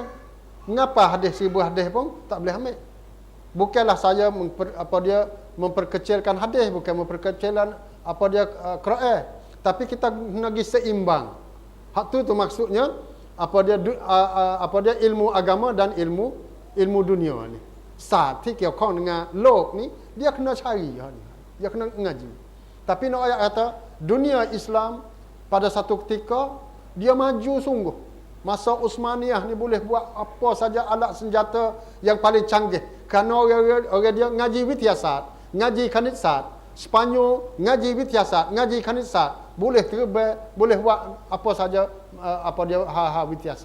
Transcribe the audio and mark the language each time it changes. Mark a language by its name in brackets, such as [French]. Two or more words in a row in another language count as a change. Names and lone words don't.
[Malay] Mengapa hadis 1000 hadis pun tak boleh ambil? Bukanlah saya memperkecilkan hadis, bukan memperkecilkan Quran, tapi kita nak seimbang. Hak tu maksudnya ilmu agama dan ilmu dunia ni. Saat [Thai] ที่เกี่ยวข้อง [Malay] dengan lok ni, dia kena cari, dia kena ngaji. Tapi nak ayat kata dunia Islam pada satu ketika dia maju sungguh. Masa Utsmaniyah ni boleh buat apa saja alat senjata yang paling canggih. Kerana orang dia ngaji wityasat, ngaji kanitsat, Sepanyol ngaji wityasat, ngaji kanitsat, boleh terbang, boleh buat apa saja hal-hal wityasat.